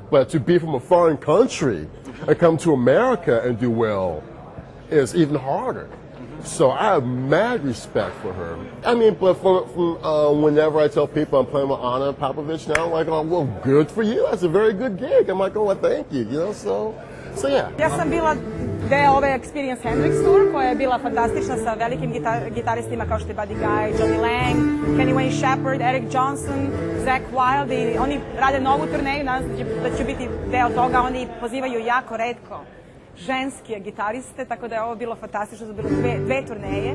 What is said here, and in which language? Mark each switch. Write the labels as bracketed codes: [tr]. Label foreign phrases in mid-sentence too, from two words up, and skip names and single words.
[en] But to be from a foreign country and come to America and do well is even harder. So I have mad respect for her. I mean, but from whenever I tell people I'm playing with Ana Popovic now, I'm like, oh, well, good for you. That's a very good gig. I'm like, oh, well, thank you. You know, so yeah. [sr] Ja sam bila deo ove Experience Hendrix Tour koja je bila fantastična sa velikim gitaristima kao što je Buddy Guy, Johnny Lang, Kenny Wayne Shepherd, Eric Johnson, Zakk Wylde i oni rade novu turneju, nadam se da ću biti deo toga, oni pozivaju jako retko ženske gitariste, tako da je ovo bilo fantastično, da bilo dve turneje.